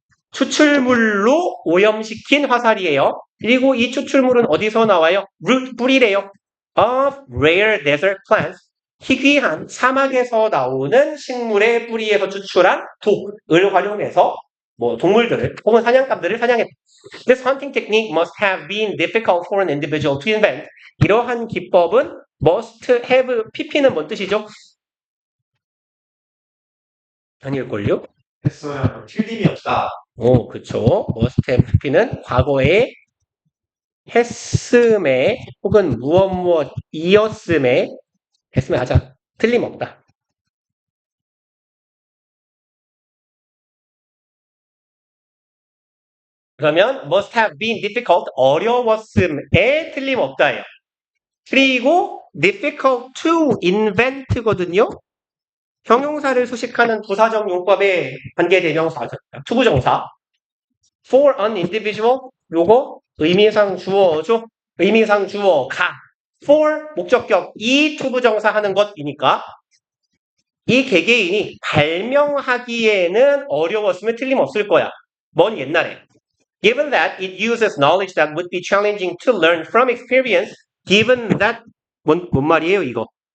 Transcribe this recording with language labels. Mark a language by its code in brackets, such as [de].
[ko] 추출물로 오염시킨 화살이에요. 그리고 이 추출물은 어디서 나와요? [en] root [ko] 뿌리래요. [en] of rare desert plants. [ko] 희귀한 사막에서 나오는 식물의 뿌리에서 추출한 독을 활용해서 뭐 동물들을 혹은 사냥감들을 사냥했다. [en] This hunting technique must have been difficult for an individual to invent. [ko] 이러한 기법은 must have pp는 뭔 뜻이죠? 아닐걸요? 했어야 틀림이 없다. 그쵸. must have pp는 과거에 했음에 혹은 무엇이었음에 했으면 하자. 틀림없다. 그러면 [en] must have been difficult [ko] 어려웠음에 틀림없다예요. 그리고 [en] difficult to invent [ko] 거든요. 형용사를 수식하는 부사적 용법의 관계대명사죠. 투부정사. [en] for an individual [ko] 요거 의미상 주어죠. 의미상 주어가 for 목적격 이 투부정사 하는 것이니까 이 개개인이 발명하기에는 어려웠으면 틀림없을 거야. 먼 옛날에. [en] Given that it uses knowledge that would be challenging to learn from experience, given that [ko] 뭔 말이에요 이거?